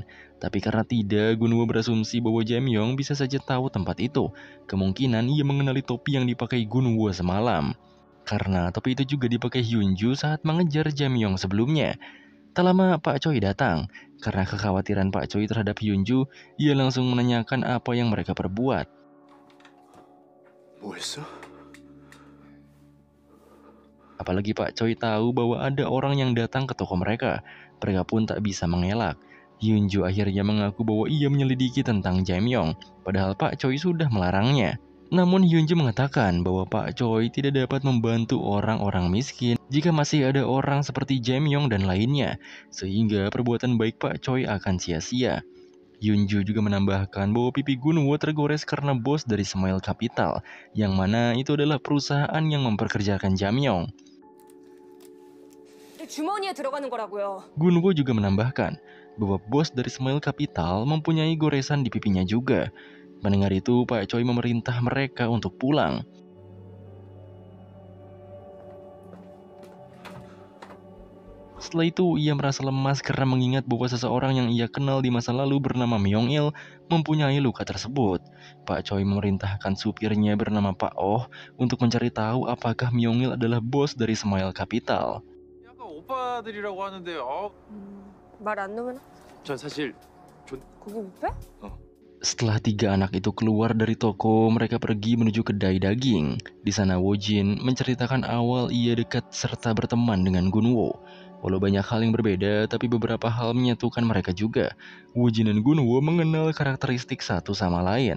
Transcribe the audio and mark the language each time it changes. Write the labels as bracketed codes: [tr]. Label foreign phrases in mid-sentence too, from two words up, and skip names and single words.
[id] Tapi karena tidak, Gunwoo berasumsi bahwa Jamyong bisa saja tahu tempat itu. Kemungkinan ia mengenali topi yang dipakai Gunwoo semalam. Karena topi itu juga dipakai Hyunju saat mengejar Jamyong sebelumnya. Tak lama Pak Choi datang. Karena kekhawatiran Pak Choi terhadap Hyunju, ia langsung menanyakan apa yang mereka perbuat. [ko] 뭐 했어? [id] Apalagi Pak Choi tahu bahwa ada orang yang datang ke toko mereka. Mereka pun tak bisa mengelak. Hyunju akhirnya mengaku bahwa ia menyelidiki tentang Jamyong, padahal Pak Choi sudah melarangnya. Namun Hyunju mengatakan bahwa Pak Choi tidak dapat membantu orang-orang miskin jika masih ada orang seperti Jamyong dan lainnya, sehingga perbuatan baik Pak Choi akan sia-sia. Hyunju juga menambahkan bahwa pipi Gunwoo tergores karena bos dari Smile Capital, yang mana itu adalah perusahaan yang memperkerjakan Jamyong. [ko] 주머니에 들어가는 거라고요. [id] Gunwoo juga menambahkan bahwa bos dari Smile Capital mempunyai goresan di pipinya juga. Mendengar itu, Pak Choi memerintah mereka untuk pulang. Setelah itu, ia merasa lemas karena mengingat bahwa seseorang yang ia kenal di masa lalu bernama Myung-il mempunyai luka tersebut. Pak Choi memerintahkan supirnya bernama Pak Oh untuk mencari tahu apakah Myung-il adalah bos dari Smile Capital. [ko] 약간 오빠들이라고 하는데 말 안 넣으면 전 사실 고기 뷔페? [id] Setelah 3 anak itu keluar dari toko, mereka pergi menuju kedai daging. Di sana Woo-jin menceritakan awal ia dekat serta berteman dengan Gunwoo. Walau banyak hal yang berbeda, tapi beberapa hal menyatukan mereka juga. Woo-jin dan Gunwoo mengenal karakteristik satu sama lain.